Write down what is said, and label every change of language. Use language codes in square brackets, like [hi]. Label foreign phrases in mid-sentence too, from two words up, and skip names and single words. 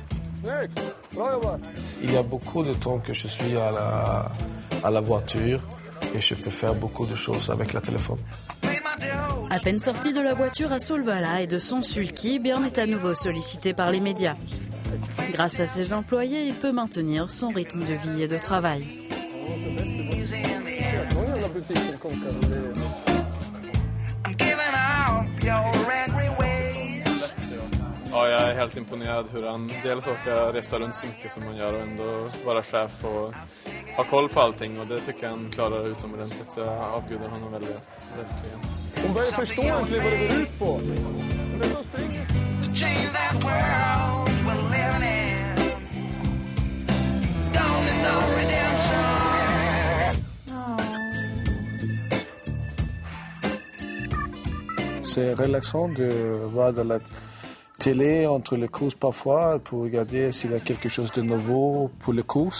[fr] Il y a beaucoup de temps que je suis à la voiture et je peux faire beaucoup de choses avec le téléphone. À peine sorti de la voiture à Solvala et de son sulky, Björn est à nouveau sollicité par les médias. Grâce à ses employés, il peut maintenir son rythme de vie et de travail. [sv] Ja, jag är helt imponerad hur han dels åker resa runt så mycket som han gör och ändå vara chef och ha koll på allting, och det tycker jag han klarar utomordentligt, så jag avgudar honom väldigt, verkligen. Hon börjar förstå egentligen vad det går ut på. [fr] C'est relaxant de voir de la télé entre les courses parfois pour regarder s'il y a quelque chose de nouveau pour les courses.